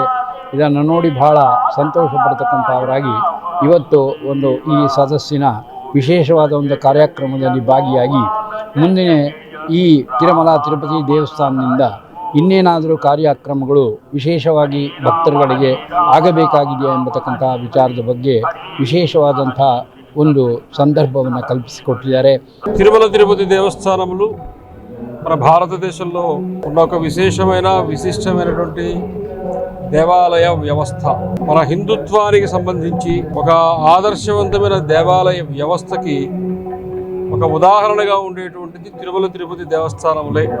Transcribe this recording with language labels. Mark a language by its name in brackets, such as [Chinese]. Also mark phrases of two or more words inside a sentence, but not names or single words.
[Kannada] ಇದನ್ನು ನೋಡಿ ಬಹಳ ಸಂತೋಷ ಪಡ್ತಕ್ಕಂಥವರಾಗಿ ಇವತ್ತು ಈ ಸದಸ್ಸಿನ ವಿಶೇಷವಾದ ಒಂದು ಕಾರ್ಯಕ್ರಮದಲ್ಲಿ ಭಾಗಿಯಾಗಿ ಮುಂದಿನ ಈ ತಿರುಮಲ ತಿರುಪತಿ ದೇವಸ್ಥಾನದಿಂದ ಇನ್ನೇನಾದರೂ ಕಾರ್ಯಕ್ರಮಗಳು ವಿಶೇಷವಾಗಿ ಭಕ್ತರುಗಳಿಗೆ ಆಗಬೇಕಾಗಿದೆಯಾ ಎಂಬತಕ್ಕಂಥ ವಿಚಾರದ ಬಗ್ಗೆ ವಿಶೇಷವಾದಂಥ ಒಂದು సందర్భವನ್ನು కల్పించుకొట్టారు. [Telugu] తిరుమల తిరుపతి దేవస్థానములు మన భారతదేశంలో ఉన్న ఒక విశిష్టమైనటువంటి దేవాలయ వ్యవస్థ. మన హిందుత్వానికి సంబంధించి ఒక ఆదర్శవంతమైన దేవాలయ వ్యవస్థకి ఒక ఉదాహరణగా ఉండేటువంటిది తిరుమల తిరుపతి దేవస్థానములే.